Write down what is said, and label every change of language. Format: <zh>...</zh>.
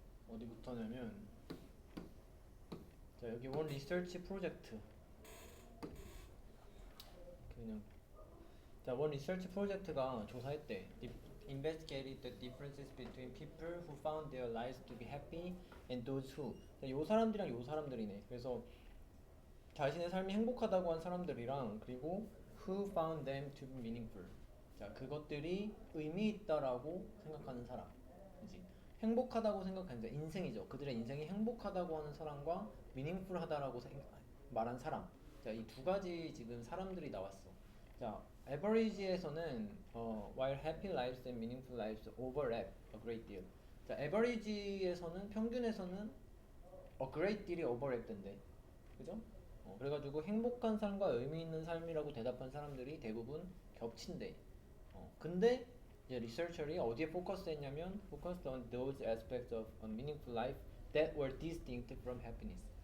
<ko>어디부터냐면 자 여기 원 리서치 프로젝트 그냥 자 원 리서치 프로젝트가 조사했대.</ko> <en>Investigated the differences between people who found their lives to be happy and those who.</en> <ko>요 사람들이랑 요 사람들이네. 그래서 자신의 삶이 행복하다고 한 사람들이랑 그리고</ko> <en>who found them to be meaningful.</en> <ko>자 그것들이 의미 있다라고 생각하는 사람. 그지? 행복하다고 생각하는 인생이죠. 그들의 인생이 행복하다고 하는 사람과 meaningful하다라고 말한 사람. 자 이 두 가지 지금 사람들이 나왔어.</ko> <en>자 average에서는 while happy lives and meaningful lives overlap a great deal.</en> <ko>자 average에서는 평균에서는</ko> <en>a great deal</en> <ko>이 overlap 된대. 그죠? 그래가지고 행복한 삶과 의미 있는 삶이라고 대답한 사람들이 대부분 겹친대. 근데 이제 리서처리 어디에 포커스했냐면</ko> <en>focused on those aspects of a meaningful life that were distinct from happiness.</en>